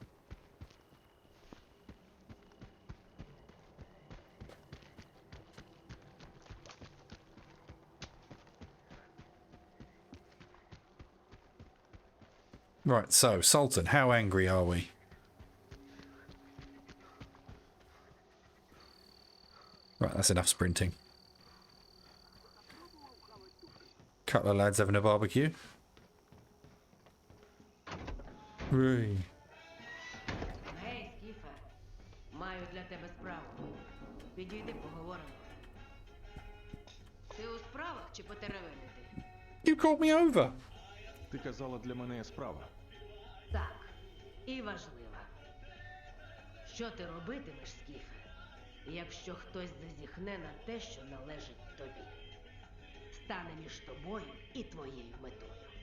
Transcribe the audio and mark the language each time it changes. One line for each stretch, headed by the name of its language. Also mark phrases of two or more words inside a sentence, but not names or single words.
English: Right, so, Sultan, how angry are we? Right, that's enough sprinting. Couple of lads having a barbecue. Hooray.
Ukrainian: Гей, Скіфе, маю для тебе справу. Підійди, поговоримо. Ти у справах чи потеревенити?
English: You called me over!
Ukrainian: Ти казала, для мене є справа. Так, і важлива. Що ти робитимеш, Скіфе, якщо хтось зазіхне на те, що належить тобі? Стане між тобою і твоєю метою.